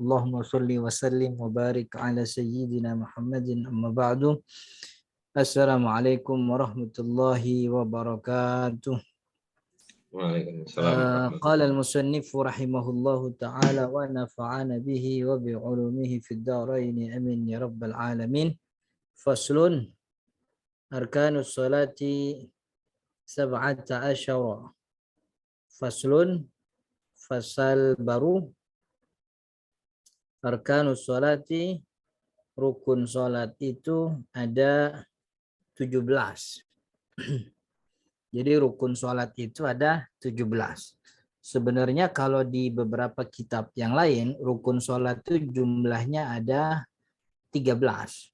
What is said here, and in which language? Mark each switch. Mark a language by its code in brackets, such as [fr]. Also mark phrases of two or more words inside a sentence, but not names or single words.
[ar] اللهم صل وسلم وبارك على سيدنا محمد أما بعد. السلام عليكم ورحمة الله وبركاته. وعليكم السلام. قال المصنف رحمه الله تعالى ونفعنا به وبعلومه في الدارين آمين يا رب العالمين. فصل أركان الصلاة سبعة عشر. [id] Faslun, fasal baru. [ar] أركان الصلاة, [id] rukun sholat itu ada 17. Jadi rukun sholat itu ada 17. Sebenarnya kalau di beberapa kitab yang lain, rukun sholat itu jumlahnya ada 13.